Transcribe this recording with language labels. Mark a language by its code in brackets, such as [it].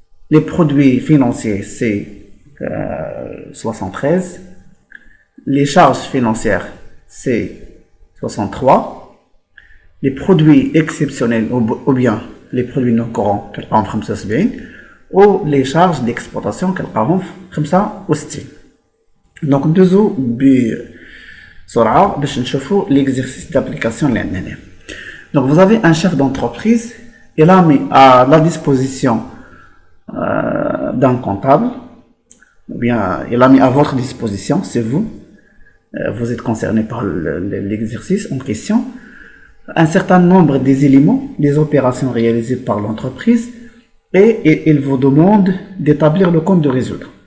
[fr] Les produits financiers c'est 73. Les charges financières c'est 63. Les produits exceptionnels ou bien les produits non courants [ar] كنلقاهم في [fr] 75 ou les charges d'exploitation كنلقاهم في 65. [ar] Donc ندوزو بسرعة باش نشوفوا [fr] l'exercice d'application [ar] اللي عندنا هنا. [fr] Donc vous avez un chef d'entreprise, il a mis à la disposition d'un comptable, ou bien il a mis à votre disposition, c'est vous, vous êtes concerné par l'exercice en question, un certain nombre des éléments, des opérations réalisées par l'entreprise, et il vous demande d'établir le compte de résultat.